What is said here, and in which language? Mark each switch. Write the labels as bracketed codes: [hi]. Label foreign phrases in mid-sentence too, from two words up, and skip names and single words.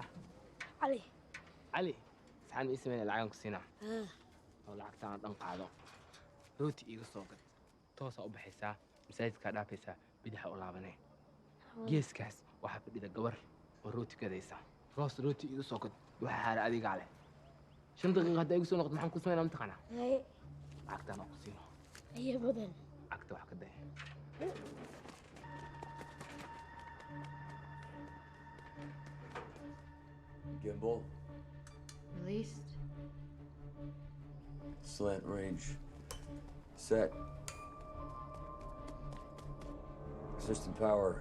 [so] علي علي saxan ii sameeyay lacagan ku siinaa oo lacagtaan dhan qaado rooti iiga soo gad toosa u baxaysaa masaajidka dhaafaysaa bidaxa u laabanay geeskaas waxaa fadhida gabar oo rooti gadaysa roos rooti iiga soo gad waxa xaara adiga leh 5 daqiiqo hadda igu soo noqdo maxaan ku sameynaa mataqaanaa lacagtaan oo ku siino هي بدل lacagta wax ka day [en] Gimbal. Released. Slant range. Set. System power.